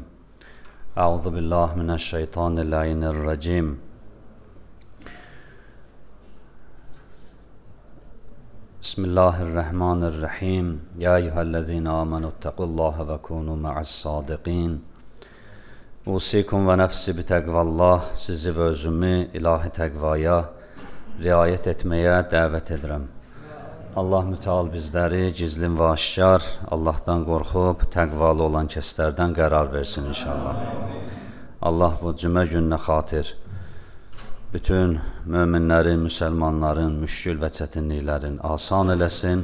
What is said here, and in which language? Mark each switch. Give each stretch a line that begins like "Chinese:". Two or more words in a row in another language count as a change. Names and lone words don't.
Arabic: أعوذ بالله من الشيطان الرجيم. بسم الله الرحمن الرحيم. يا أيها الذين آمنوا اتقوا الله وكونوا مع الصادقين. أوصيكم ونفسي بتقوى الله,
Azerbaijani: sizi və özümü ilahi təqvaya riayət etməyə dəvət edirəm. Allah müteal bizləri gizlin və aşkar, Allahdan qorxub təqvalı olan kəslərdən qərar versin inşallah. Allah bu cümə gününə xatir bütün möminlərin, müsəlmanların müşkül və çətinliklərin asan eləsin.